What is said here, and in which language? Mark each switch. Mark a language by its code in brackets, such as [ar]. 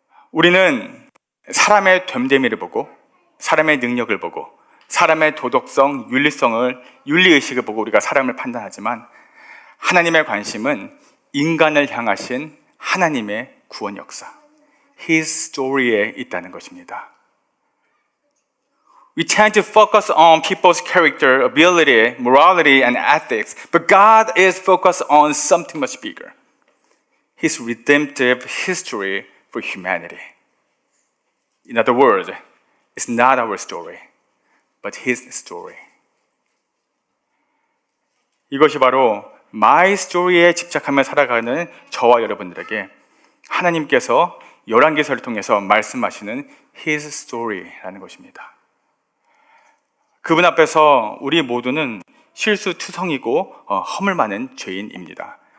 [ko] 우리는 사람의 됨됨이를 보고 사람의 능력을 보고 사람의 도덕성, 윤리의식을 보고 우리가 사람을 판단하지만 하나님의 관심은 인간을 향하신 하나님의 구원 역사, [en] His story [ko] 에 있다는 것입니다. [en] We tend to focus on people's character, ability, morality, and ethics, but God is focused on something much bigger. His redemptive history for humanity. In other words, it's not our story, but His story. [ko] 이것이 바로 [en] My Story [ko] 에 집착하며 살아가는 저와 여러분들에게 하나님께서 열왕기서를 통해서 말씀하시는 [en] His Story [ko] 라는 것입니다. 그분 앞에서 우리 모두는 실수투성이고 허물 많은 죄인입니다.